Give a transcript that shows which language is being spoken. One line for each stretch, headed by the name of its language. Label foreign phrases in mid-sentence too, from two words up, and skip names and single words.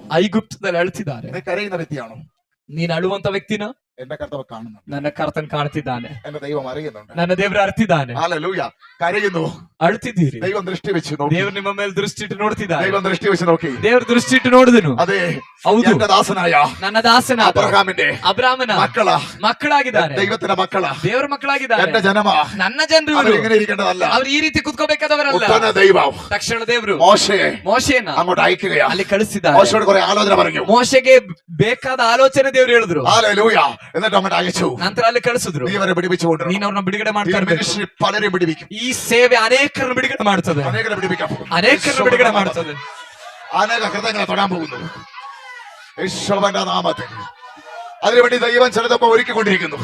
Kannada: ಐಗುಪ್ತದಲ್ಲಿ ಅಳ್ತಿದ್ದಾರೆ.
Malayalam: നീ കരയുന്ന വ്യക്തിയാണോ?
Kannada: ನೀನ್ ಅಳುವಂತ ವ್ಯಕ್ತಿನ
Malayalam: എന്റെ കർത്താവ് കാണുന്നു,
Kannada: ನನ್ನ ಕರ್ತನ್ ಕಾಣ್ತಿದ್ದಾನೆ,
Malayalam: എന്റെ ദൈവം അറിയുന്നുണ്ട്.
Kannada: ನನ್ನ ದೇವರು ಅರ್ತಿದ್ದಾನೆ.
Malayalam: ഹല്ലേലൂയ. കരയുന്നു.
Kannada: ಅಳ್ತಿದ್ದೀರಿ.
Malayalam: ദൈവം ദൃഷ്ടി വെച്ച് നോക്കി.
Kannada: ದೇವ್ರು ನಿಮ್ಮ ಮೇಲೆ ದೃಷ್ಟಿ ಇಟ್ಟು ನೋಡ್ತಿದ್ದಾನೆ.
Malayalam: ദൈവം ദൃഷ്ಟಿ വെച്ച് നോക്കി.
Kannada: ದೇವ್ರ ದೃಷ್ಟಿ ಇಟ್ಟು ನೋಡಿದನು.
Malayalam: അതെ,
Kannada: ಹೌದು,
Malayalam: എന്റെ ദാസനായ
Kannada: ನನ್ನ ದಾಸನ
Malayalam: അബ്രഹാമിന്റെ
Kannada: ಅಬ್ರಾಮನ
Malayalam: മക്കളാ,
Kannada: ಮಕ್ಕಳಾಗಿದ್ದಾರೆ.
Malayalam: ദൈവത്തിന്റെ മക്കളാ,
Kannada: ದೇವರ ಮಕ್ಕಳಾಗಿದ್ದಾರೆ.
Malayalam: എന്റെ ജനമാ.
Kannada: ನನ್ನ ಜನರು
Malayalam: അവർ ഇങ്ങനെ ഇരിക്കേണ്ടതല്ല.
Kannada: ಅವ್ರು ಈ ರೀತಿ ಕುತ್ಕೋಬೇಕಾದವರಲ್ಲ.
Malayalam: ഉടനെ ദൈവം
Kannada: ತಕ್ಷಣ ದೇವರು
Malayalam: മോശയെ
Kannada: ಮೋಶೆಯನ್ನ
Malayalam: അങ്ങോട്ട് അയക്കുകയാ.
Kannada: ಅಲ್ಲಿ ಕಳಿಸಿದ್ದಾರೆ.
Malayalam: മോശയോട് കുറെ ആലോചന പറഞ്ഞു.
Kannada: ಮೋಶೆಗೆ ಬೇಕಾದ ಆಲೋಚನೆ ದೇವರು ಹೇಳಿದ್ರು.
Malayalam: ഹല്ലേലൂയ. എന്നിട്ട് അങ്ങോട്ട് അയച്ചു.
Kannada: ನಂತರ ಅಲ್ಲಿ ಕಳಿಸಿದ್ರು.
Malayalam: നീ അവരെ പിടിപ്പിച്ചുകൊണ്ടിരുന്നു.
Kannada: ನೀನ್ ಅವ್ರನ್ನ ಬಿಡುಗಡೆ ಮಾಡ್ತಾ
Malayalam: ഈ
Kannada: ಇರ್ಬೇಕು.
Malayalam: മിനിസ്ട്രി പലരും പിടിപ്പിക്കും.
Kannada: ಈ ಸೇವೆ ಅನೇಕರನ್ನು ಬಿಡುಗಡೆ ಮಾಡ್ತದೆ.
Malayalam: അനേകരെ പിടിപ്പിക്കാൻ പോകുന്നു.
Kannada: ಅನೇಕರನ್ನು ಬಿಡುಗಡೆ ಮಾಡ್ತದೆ.
Malayalam: അനേക ഹൃദയങ്ങളെ തൊടാൻ പോകുന്നു യേശുവിന്റെ നാമത്തിൽ. അതിനുവേണ്ടി ദൈവം ചിലതൊക്കെ ഒരുക്കിക്കൊണ്ടിരിക്കുന്നു.